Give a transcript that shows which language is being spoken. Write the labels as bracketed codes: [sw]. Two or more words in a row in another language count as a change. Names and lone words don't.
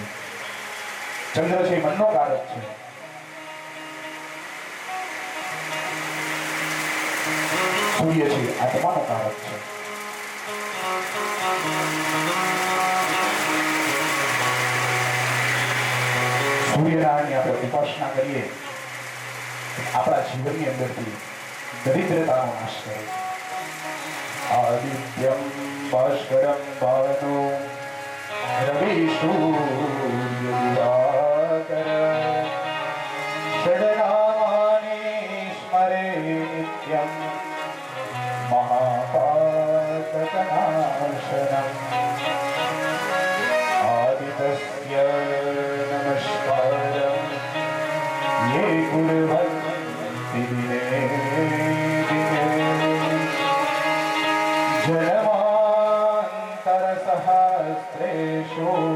[gu] ચંદ્ર છે મનનો કારક છે। સૂર્ય છે આત્માનો કારક છે। સૂર્યનારાયણની આપણે ઉપાસના કરીએ, આપણા જીવનની અંદરથી દરિદ્રતાનો નાશ કરે છે। [sa] आदित्यं भास्करं भानु रवि सूर्य दिवाकर षड्नामानि स्मरे नित्यं महापातकनाशनम् आदितस्य नमस्कारं ये कुर्वन्ति दिने जन्मान्तरसहस्रेषु